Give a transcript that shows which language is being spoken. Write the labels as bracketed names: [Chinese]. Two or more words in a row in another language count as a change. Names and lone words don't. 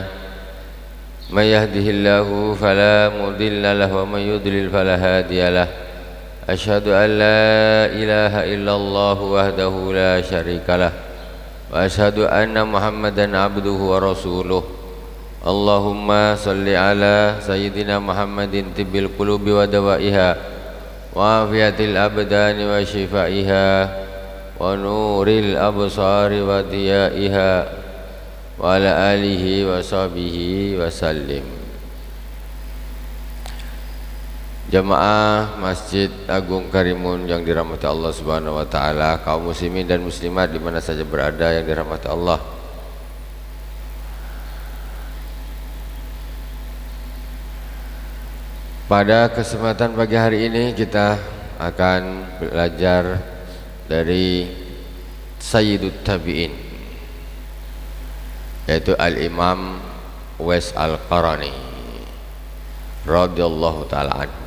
[Arabic] من يهده الله فلا مضل له ومن يضلل فلا هادي له. أشهد أن لا إله إلا الله وحده لا شريك له وأشهد أن محمدا عبده ورسوله. اللهم صل على سيدنا محمد طب القلوب ودوائها وعافية الأبدان وشفائها ونور الأبصار وضيائها وعلى آله وصحبه وسلم. [Indonesian] Jamaah Masjid Agung Karimun yang dirahmati Allah [Arabic] سبحانه وتعالى, [Indonesian] kaum muslimin dan muslimat di mana saja berada yang dirahmati Allah. Pada kesempatan pagi hari ini kita akan belajar dari [Arabic] سيد التابعين, [Indonesian] yaitu Al-Imam Uwais Al-Qarani [Arabic] رضي الله تعالى عنه.